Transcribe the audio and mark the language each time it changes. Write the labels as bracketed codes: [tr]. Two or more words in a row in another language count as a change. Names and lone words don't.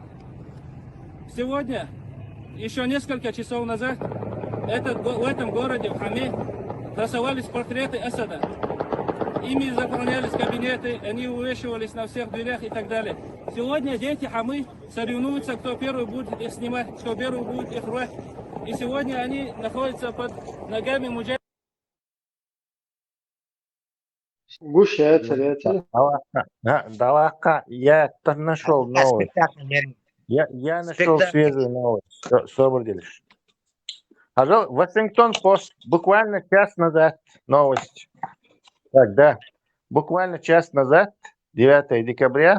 [ru] Сегодня, еще несколько часов назад, в этом городе, в Хаме, красовались портреты Асада. Ими заполнялись кабинеты, они увешивались на всех дверях и так далее. Сегодня дети Хамы соревнуются, кто первый будет их снимать, кто первый будет их рвать. И сегодня они находятся под ногами муджахидов. Гуш, Далака, я нашел новость. Я нашел свежую новость. Что делаешь? Вашингтон Пост, буквально час назад новость. Так, да, буквально час назад, 9 декабря.